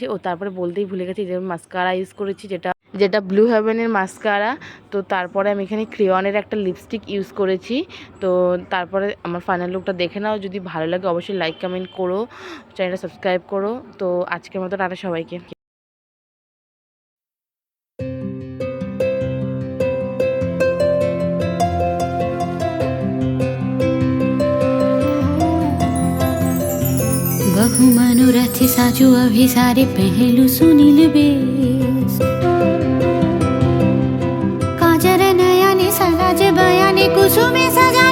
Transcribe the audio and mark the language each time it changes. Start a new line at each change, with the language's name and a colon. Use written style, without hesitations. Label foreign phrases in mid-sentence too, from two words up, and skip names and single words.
Bangla: ও তারপরে বলতেই ভুলে গেছি যে
English: mascara use
Bangla: করেছি, যেটা ব্লু হেভেনের মাস্কারা। তো তারপরে আমি এখানে ক্রেয়নের একটা
English: lipstick use
Bangla: করেছি। তো তারপরে আমার ফাইনাল লুকটা দেখে নাও। যদি ভালো লাগে অবশ্যই
English: like comment
Bangla: করো,
English: channel subscribe
Bangla: করো। তো আজকের মতো টাটা সবাইকে।
Maithili: बहु मनोरथ साजु अभिसारे पहलू सुनील बेस काजर नयने सराज बयाने कुसुमे